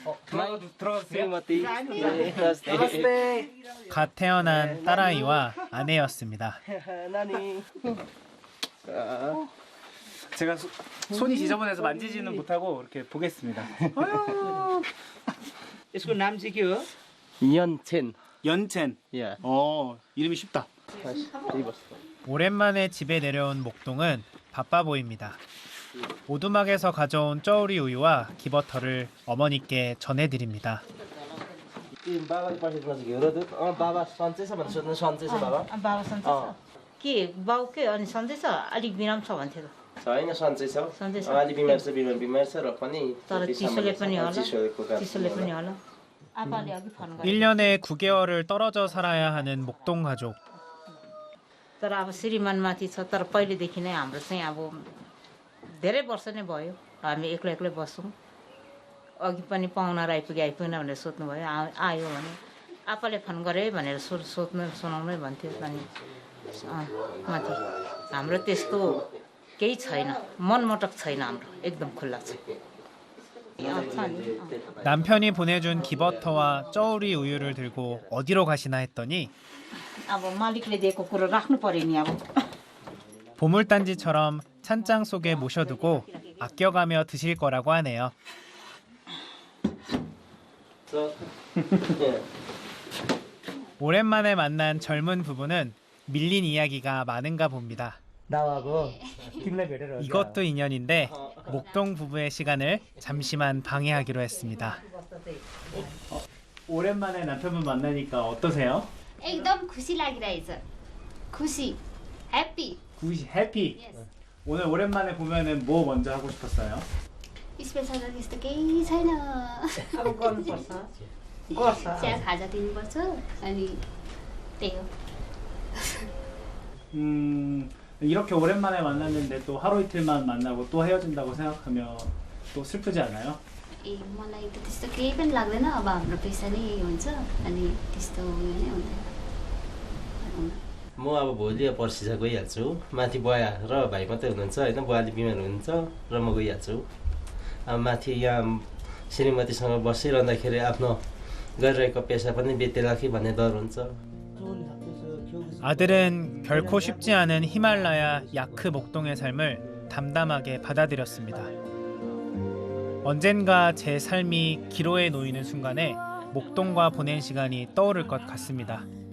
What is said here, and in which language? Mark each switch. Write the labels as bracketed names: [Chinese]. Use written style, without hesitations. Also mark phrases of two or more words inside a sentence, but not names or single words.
[Korean] 갓 태어난 딸아이와 아내였습니다. 제가 손이 지저분해서 만지지는 못하고 이렇게 보겠습니다. [Nepali] यसको नाम चाहिँ के हो? [Korean] 연첸. 연첸. 예. 이름이 쉽다. 오랜만에 집에 내려온 목동은 바빠 보입니다. 오두막에서 가져온 쩌우리 우유와 기버터를 어머니께 전해드립니다. [Nepali] बाबाले पठाएको छ घिउ र दुध बाबा सन्चै छ भनेर सोध्नु सन्चै छ बाबा बाबा सन्चै छ के बाउ के अनि सन्चै छ अलिक बिराम छ भन्थ्यो छैन सन्चै छ अलि बिमार छ र पनि तर चिसोले पनि होला आपाले अघि फोन गरे [Korean] 1년에 9개월을 떨어져 살아야 하는 목동 가족. [Nepali] तर अब श्रीमानमाथि छ तर पहिलेदेखि नै हाम्रो चाहिँ अब धेरै वर्ष नै भयो हामी एक्लै बस्छौँ अघि पनि पाहुना आइपुगेन भनेर सोध्नुभयो आयो भने आपाले फोन गरे भनेर सुनाउनै भन्थ्यो अनि माथि हाम्रो त्यस्तो केही छैन मनमोटक छैन हाम्रो एकदम खुल्ला छ [Korean] 남편이 보내준 기버터와 쩌우리 우유를 들고 어디로 가시나 했더니 [Nepali] अब मालिकले दिएको कुरो राख्नु पर्यो नि अब [Korean] 보물단지처럼 찬장 속에 모셔두고 아껴가며 드실 거라고 하네요. 오랜만에 만난 젊은 부부는 밀린 이야기가 많은가 봅니다. 이것도 인연인데 목동 부부의 시간을 잠시만 방해하기로 했습니다. 오랜만에 남편분 만나니까 어떠세요? [Nepali] एकदम खुसी लागिरहेछ खुसी 해피 [Korean] 해피. 오늘 오랜만에 보면은 뭐 먼저 하고 싶었어요? [Nepali] स्पेसल त त्यस्तो केही छैन अब गर्नुपर्छ चिया खाजा दिनुपर्छ अनि त्यही हो [Korean] 이렇게 오랜만에 만났는데 또 하루 이틀만 만나고 또 헤어진다고 생각하면 또 슬프지 않아요? [Nepali] ए मलाई त त्यस्तो केही पनि लाग्दैन अब हाम्रो पेसा नै यही हुन्छ अनि त्यस्तो उयो नै हुँदैन म अब भोलि पर्सि चाहिँ गइहाल्छु माथि बुवा र भाइ मात्रै हुनुहुन्छ होइन बुवाले बिमार हुनुहुन्छ र म गइहाल्छु अब माथि यहाँ श्रीमतीसँग बसिरहँदाखेरि आफ्नो गरिरहेको पेसा पनि बेतेला कि भन्ने डर हुन्छ [Korean] 아들은 결코 쉽지 않은 히말라야 야크 목동의 삶을 담담하게 받아들였습니다. 언젠가 제 삶이 기로에 놓이는 순간에 목동과 보낸 시간이 떠오를 것 같습니다.